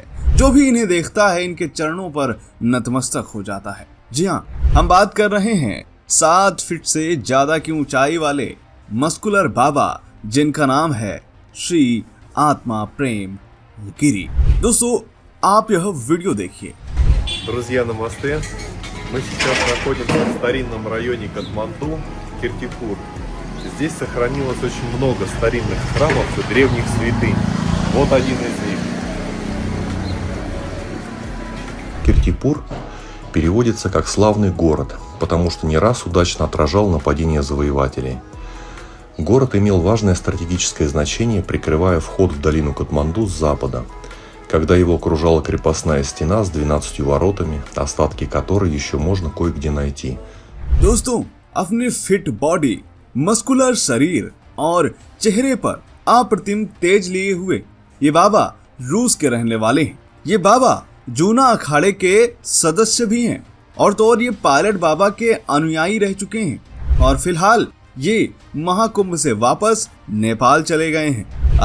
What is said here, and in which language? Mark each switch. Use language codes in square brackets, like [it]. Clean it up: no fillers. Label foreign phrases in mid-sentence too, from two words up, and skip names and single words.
[hi] जो भी इन्हें देखता है इनके चरणों पर नतमस्तक हो जाता है। जी हाँ, हम बात कर रहे हैं 7 फीट से ज्यादा की ऊंचाई वाले मस्कुलर बाबा जिनका नाम है श्री आत्मा प्रेम गिरी। दोस्तों, आप यह वीडियो देखिए। [ru] Друзья, намасте. Мы сейчас находимся в старинном районе Катманду, Киртипур. Здесь сохранилось очень много старинных храмов и древних святынь. Вот один из них. Киртипур переводится как «славный город», потому что не раз удачно отражал нападения завоевателей. Город имел важное стратегическое значение, прикрывая вход в долину Катманду с запада, когда его окружала крепостная стена с 12 воротами, остатки которой еще можно кое-где найти. [hi] दोस्तों, अपने [en] fit body, muscular [hi] शरीर और चेहरे पर अप्रतिम तेज लिए हुए ये बाबा रूस के रहने वाले हैं। ये बाबा जूना अखाड़े के सदस्य भी हैं और तो और ये पायलट बाबा के अनुयायी रह चुके हैं और फिलहाल ये महाकुंभ से वापस नेपाल चले गए हैं।